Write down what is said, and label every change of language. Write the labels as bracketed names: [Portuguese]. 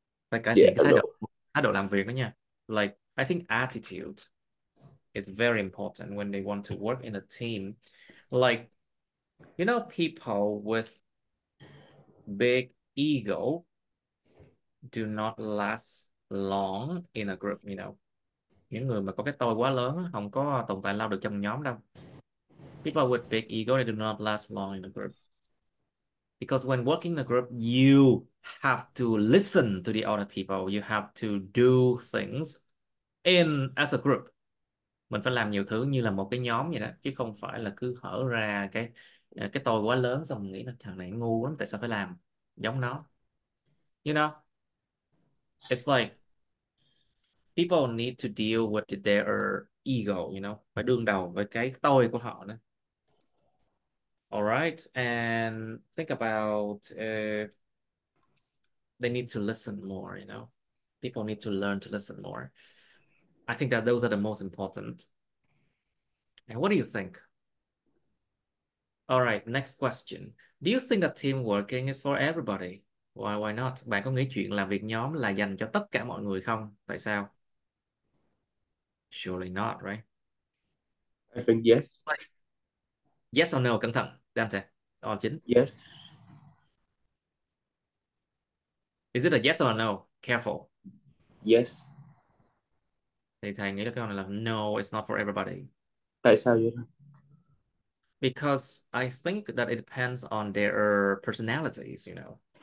[Vietnamese] Phải cải thiện cái thái độ làm việc đó nha. [English] Like, I think attitude is very important when they want to work in a team. Like, you know, people with big ego do not last long in a group, you know. [Vietnamese] Những người mà có cái tôi quá lớn không có tồn tại lâu được trong nhóm đâu. [English] People with big ego, they do not last long in a group. Because when working in a group, you have to listen to the other people. You have to do things as a group. [Vietnamese] Mình phải làm nhiều thứ như là một cái nhóm vậy đó, chứ không phải là cứ hở ra cái tôi quá lớn xong mình nghĩ là thằng này ngu lắm, tại sao phải làm giống nó. [English] You know, it's like people need to deal with their ego, you know, [Vietnamese] phải đương đầu với cái tôi của họ nữa. [English] All right, and think about they need to listen more, you know. People need to learn to listen more. I think that those are the most important. And what do you think? All right, next question. Do you think that team working is for everybody? Why not? [Vietnamese] Bạn có nghĩ chuyện làm việc nhóm là dành cho tất cả mọi người không? Tại sao? [English] Surely not, right? I think yes. Yes or no? [Vietnamese] Cẩn thận, Dante. Chính. [English] Yes. Is it a yes or a no? Careful. Yes. [Vietnamese] Thì thầy nghĩ là cái này là [English] no, it's not for everybody. [Vietnamese] Tại sao vậy? [English] Because I think that it depends on their personalities, you know.